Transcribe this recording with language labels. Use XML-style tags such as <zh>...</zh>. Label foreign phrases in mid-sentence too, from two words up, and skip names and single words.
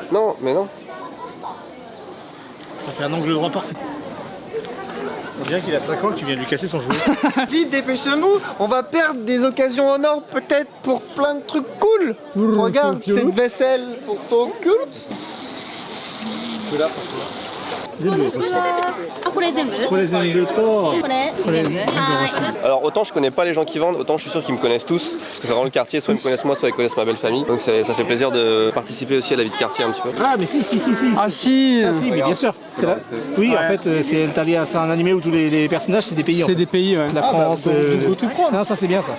<fr>Non, mais non. Ça fait un angle droit parfait. On dirait qu'il a 5 ans que tu viens de lui casser son jouet. Vite, dépêchez-nous. On va perdre des occasions en or, peut-être pour plein de trucs cool. Regarde Tokyo. cette vaisselle pour ton cul.</fr> <ja>あ、これ全部これ全部と、これ全部は</ja> <fr>Alors autant je connais pas les gens qui vendent, autant je suis sûr qu'ils me connaissent tous. Parce que c'est vraiment le quartier, soit ils me connaissent moi, soit ils connaissent ma belle famille. Donc ça fait plaisir de participer aussi à la vie de quartier un petit peu. Ah mais si. Ah si. Ah, si, mais bien sûr. C'est là. Oui, en fait, c'est un animé où tous les personnages c'est des pays. C'est des pays, ouais. La France, non, ça c'est bien ça.</fr>